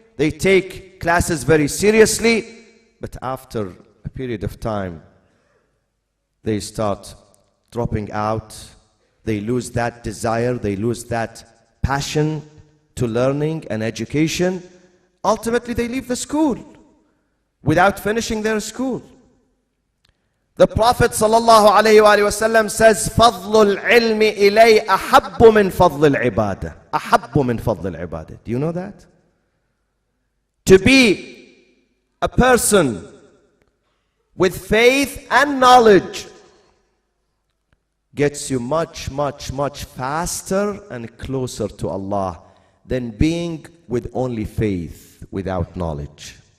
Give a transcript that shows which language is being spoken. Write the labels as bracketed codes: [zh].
[en] They take classes very seriously, but after a period of time, they start dropping out. They lose that desire, they lose that passion to learning and education. Ultimately, they leave the school without finishing their school. The Prophet ﷺ says, [ar] فَضْلُ الْعِلْمِ إِلَيْ أَحَبُّ مِنْ فَضْلِ الْعِبَادَةِ. أَحَبُّ مِنْ فَضْلِ الْعِبَادَةِ. [en] Do you know that? To be a person with faith and knowledge gets you much, much, much faster and closer to Allah than being with only faith without knowledge.